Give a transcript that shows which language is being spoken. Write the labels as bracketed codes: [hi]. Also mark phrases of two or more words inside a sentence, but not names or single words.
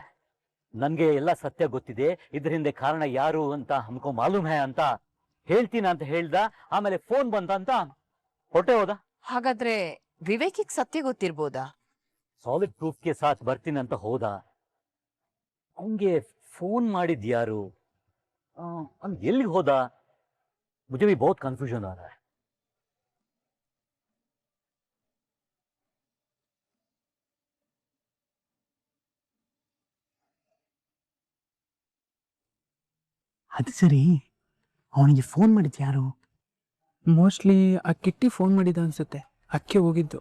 [kn] ನನ್ಗೆ ಎಲ್ಲ ಸತ್ಯ ಗೊತ್ತಿದೆ, ಇದ್ರ ಹಿಂದೆ ಕಾರಣ ಯಾರು ಅಂತ [hi] हमको मालूम है [kn] ಅಂತ ಹೇಳ್ತೀನಿ ಅಂತ ಹೇಳ್ದ. ಆಮೇಲೆ ಫೋನ್ ಬಂತ ಅಂತ ಹೊಟ್ಟೆ ಹೋದ. ಹಾಗಾದ್ರೆ ವಿವೇಕಿಗ್ ಸತ್ಯ ಗೊತ್ತಿರ್ಬೋದಾ? [en] solid proof [kn] ಗೆ ಸಾಥ್ ಬರ್ತೀನಿ ಅಂತ ಹೋದ. ಅವನ್ಗೆ ಫೋನ್ ಮಾಡಿದ್ ಯಾರು, ಅವ್ನ್ ಎಲ್ಲಿಗೆ ಹೋದ? [hi] मुझे भी बहुत कंफ्यूजन आ रहा है. [kn] ಅದು ಸರಿ, ಅವನಿಗೆ ಫೋನ್ ಮಾಡಿದ್ ಯಾರು? ಮೋಸ್ಟ್ಲಿ ಆ ಕಿಟ್ಟಿ ಫೋನ್ ಮಾಡಿದ ಅನ್ಸುತ್ತೆ, ಅಕ್ಕೆ ಹೋಗಿದ್ದು.